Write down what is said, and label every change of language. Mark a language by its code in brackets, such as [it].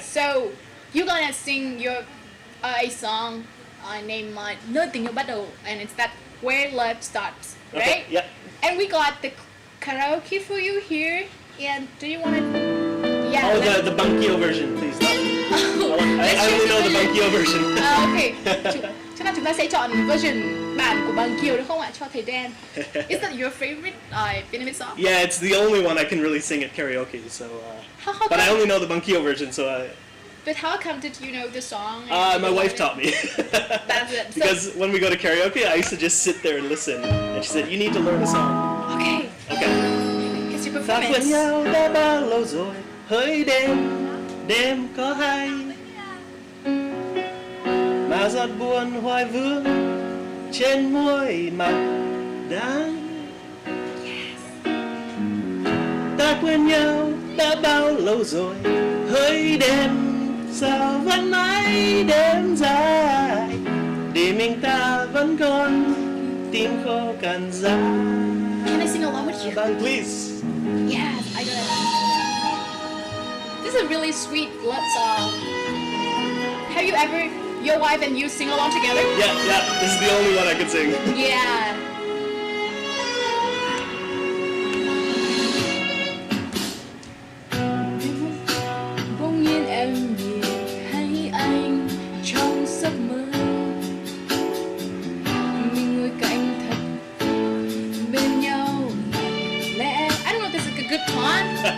[en] So you're gonna sing your a song named Nơi tình yêu bắt đầu, and it's that where love starts, right? Okay, yeah. And we got the karaoke for you here. And do you want to? Yeah. Oh, the Bankyo version, please. I only know the Bankyo version. Okay. [vi] Chắc là chúng ta sẽ chọn version bản của Bankyo được không ạ, cho thầy Dan? [en] Is that your favorite Vietnamese song? Yeah, it's the only one I can really sing at karaoke. So, How but I come? only know the Bankyo version, so. But how come did you know the song? My wife taught me. That's it. Because when we go to karaoke, I used to just sit there and listen. And she said, you need to learn a song. Okay. Okay. It's your [vi] Ta quen [en] performance. [vi] nhau đã bao lâu rồi, hỡi đêm có hay. Mà giọt buồn hoài vương trên môi mặt đắng. Ta quen nhau đã bao lâu rồi, hỡi đêm sao vẫn mãi đêm dài, để mình ta vẫn còn tim khô cằn giá. [en] Can I sing along with you? Please. Yes, I got it. This is a really sweet love song. Have you ever, your wife and you sing along together? Yeah. This is the only one I could sing. Yeah. [vi] Bỗng nhiên em nhìn thấy anh trong giấc mơ. Mình ngồi cạnh thật bên nhau. [en] Lẽ I don't know if this is a good tone.